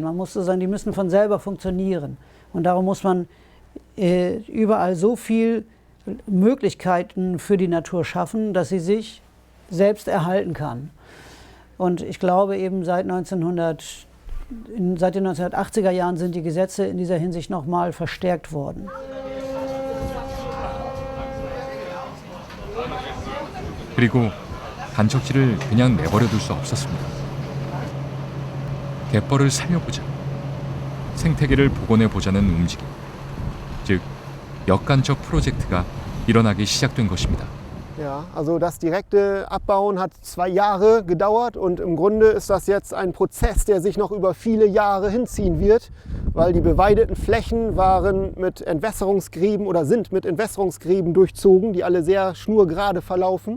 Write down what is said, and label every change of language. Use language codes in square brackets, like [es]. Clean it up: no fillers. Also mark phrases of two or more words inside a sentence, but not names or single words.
[de] Man muss so sagen, die müssen von selber funktionieren. Und darum muss man überall so viele Möglichkeiten für die Natur schaffen, dass sie sich selbst erhalten kann. Und ich glaube eben seit den 1980er Jahren sind die Gesetze in dieser Hinsicht nochmal verstärkt worden. [ko] 그리고 간척지를 그냥 내버려둘 수 없었습니다. 갯벌을 살려보자, 생태계를 복원해보자는 움직임, 즉 역간척 프로젝트가 일어나기 시작된 것입니다. [de] Ja, also das direkte Abbauen hat 2 Jahre gedauert und im Grunde ist das jetzt ein Prozess, der sich noch über viele Jahre hinziehen wird, weil die beweideten Flächen waren mit Entwässerungsgräben oder sind mit Entwässerungsgräben durchzogen, die alle sehr schnurgerade verlaufen.